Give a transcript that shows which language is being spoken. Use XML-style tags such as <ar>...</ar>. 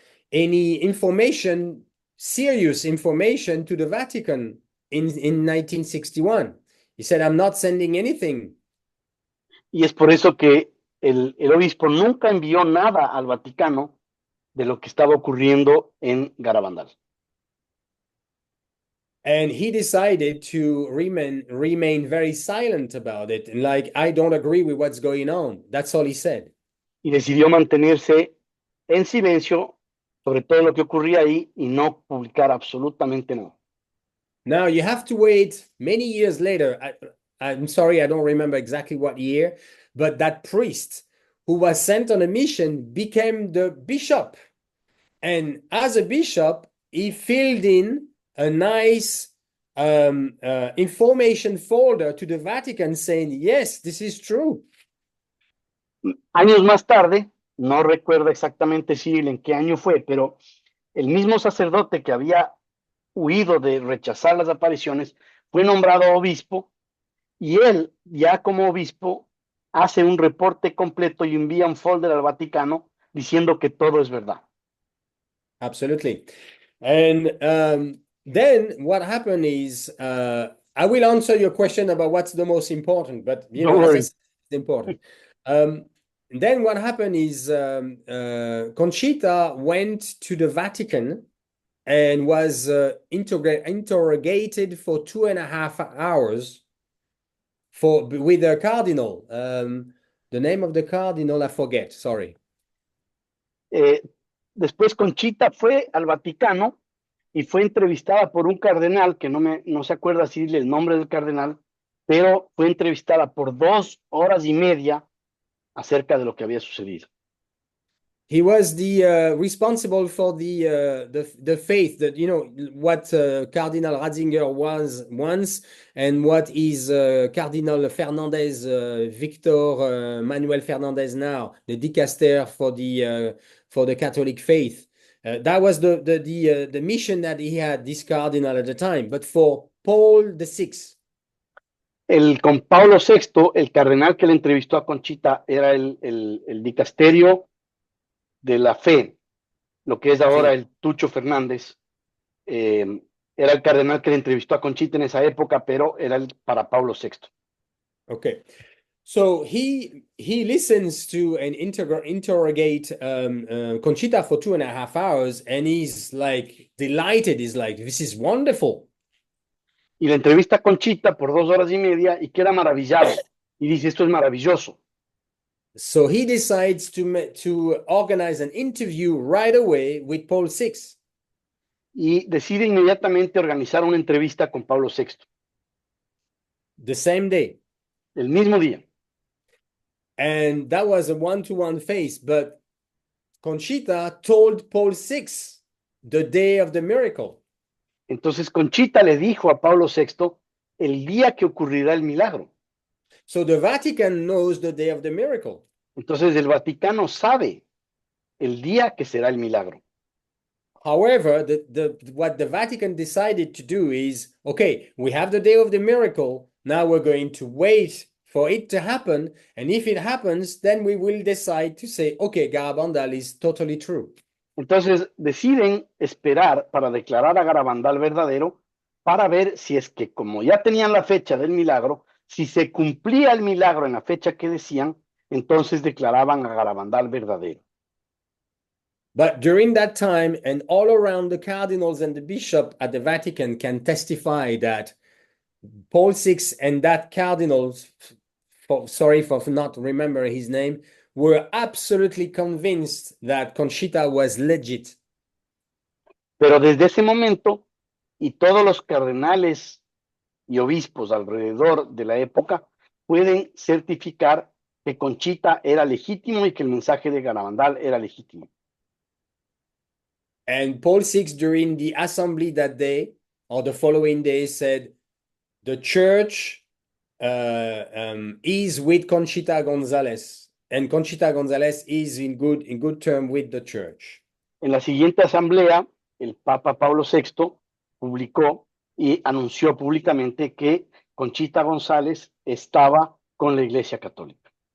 <en>Any information, serious information to the Vatican in 1961. He said, "I'm not sending anything."</en> <es>Y es por eso que el obispo nunca envió nada al Vaticano de lo que estaba ocurriendo en Garabandal.</es> <en>And he decided to remain very silent about it. And like, I don't agree with what's going on. That's all he said.</en> <es>Y decidió mantenerse en silencio sobre todo lo que ocurría ahí y no publicar absolutamente nada.</es> <en>Now you have to wait many years later. I'm sorry, I don't remember exactly what year, but that priest who was sent on a mission became the bishop. And as a bishop, he filled in a nice information folder to the Vatican saying, yes, this is true.</en> <es>Años más tarde, no recuerdo exactamente si en qué año fue, pero el mismo sacerdote que había huido de rechazar las apariciones fue nombrado obispo y él, ya como obispo, hace un reporte completo y envía un folder al Vaticano diciendo que todo es verdad.</es> <en>Absolutely. And then what happened is, I will answer your question about what's the most important, but you Don't know, as I worry. said, it's important. Then what happened is Conchita went to the Vatican and was interrogated for 2.5 hours with a cardinal. The name of the cardinal, I forget, sorry.</en> <es>Después Conchita fue al Vaticano y fue entrevistada por un cardenal que no se acuerda decirle el nombre del cardenal, pero fue entrevistada por 2 horas y media acerca de lo que había sucedido.</es> <en>He was the responsible for the faith, that you know what Cardinal Ratzinger was once and what is Cardinal Fernandez, Victor Manuel Fernandez now, the dicaster for the Catholic faith. That was the mission that he had, this cardinal at the time. But for Paul VI,</en> <es>Con Pablo VI, el cardenal que le entrevistó a Conchita era el dicasterio de la fe, lo que es ahora sí. el Tucho Fernández. Era el cardenal que le entrevistó a Conchita en esa época, pero era para Pablo VI.</es> <en>Okay. So he listens to and interrogate Conchita for 2.5 hours, and he's like delighted. He's like, "This is wonderful."</en> <es>Y la entrevista a Conchita por 2 horas y media y queda maravillado. Y dice, esto es maravilloso.</es> <en>So he decides to organize an interview right away with Paul VI.</en> <es>Y decide inmediatamente organizar una entrevista con Pablo VI,</es> <en>The same day.</en> <es>el mismo día.</es> <en>And that was a one-to-one face. But Conchita told Paul VI the day of the miracle.</en> <es>Entonces Conchita le dijo a Pablo VI el día que ocurrirá el milagro.</es> <en>So the Vatican knows the day of the miracle.</en> <es>Entonces el Vaticano sabe el día que será el milagro.</es> <en>However, what the Vatican decided to do is, okay, we have the day of the miracle. Now we're going to wait for it to happen. And if it happens, then we will decide to say, okay, Garabandal is totally true.</en> <es>Entonces deciden esperar para declarar a Garabandal verdadero para ver si es que, como ya tenían la fecha del milagro, si se cumplía el milagro en la fecha que decían, entonces declaraban a Garabandal verdadero.</es> <en>But during that time, and all around the cardinals and the bishop at the Vatican can testify that Paul VI and that cardinal, sorry for not remembering his name, were absolutely convinced that Conchita was legit.</en> <es>Pero desde ese momento, y todos los cardenales y obispos alrededor de la época pueden certificar que Conchita era legítimo y que el mensaje de Garabandal era legítimo.</es> <en>And Paul VI, during the assembly that day or the following day, said, the church is with Conchita Gonzalez, and Conchita Gonzalez is in good term with the church.</en> <es>En la siguiente asamblea, el Papa Pablo VI publicó y anunció públicamente que Conchita González estaba con la Iglesia Católica.</es>